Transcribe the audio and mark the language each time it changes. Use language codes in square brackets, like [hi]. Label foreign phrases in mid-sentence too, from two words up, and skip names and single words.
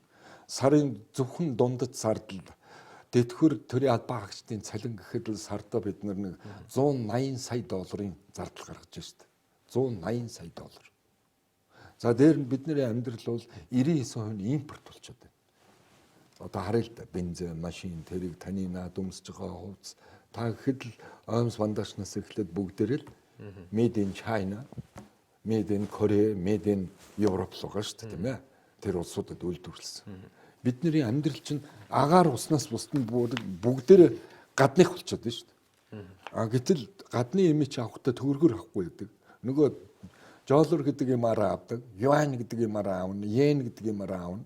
[mn] Сарын зөвхөн дундад сард л тэтгэр төрийн албан хаагчдын цалин гэхэд л сардаа бид нэг 180 сая долларын зардал гаргаж штэ. 180 сая доллар. За дээр нь бидний амьдрал бол 99% нь импорт болчиход байна. Одоо харъя л да бензин, машин, тэрийг таны наад өмсөж байгаа хувцас та гэхэд л оймс вандашнаас эхлээд бүгдээрээ л [en] made in China, made in Korea, made in Europe [mn] л байгаа шүү дээ тийм ээ. Тэр улсуудад үйлдвэрлэсэн. Бидний амьдрал чинь агаар уснаас бусд нь бүгдээр гадных болчиход байна шүү дээ. Гэтэл гадны имиж авахтаа төгрөгөөр авахгүй гэдэг. Нөгөө доллар гэдэг юмараа авдаг, юань гэдэг юмараа аавна, йен гэдэг юмараа аавна.